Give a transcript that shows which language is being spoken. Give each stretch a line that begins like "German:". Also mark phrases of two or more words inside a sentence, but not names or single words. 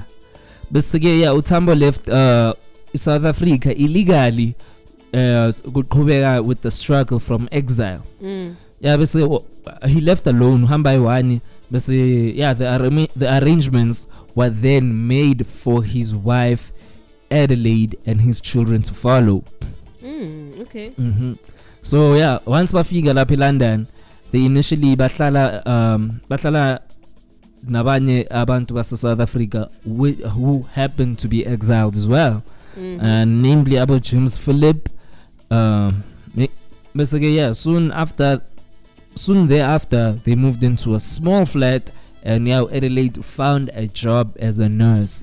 English: Basically, yeah, Tambo left South Africa illegally with the struggle from exile. Yeah, basically he left alone. The arrangements were then made for his wife Adelaide and his children to follow. Okay. Mm-hmm. So yeah, once
Zulu: bafika lapha
English: London, they initially
Zulu: bahlala nabanye abantu basa
English: South Africa who happened to be exiled as well, and namely about James Philip. Basically, yeah, soon thereafter they moved into a small flat, and now Adelaide found a job as a nurse.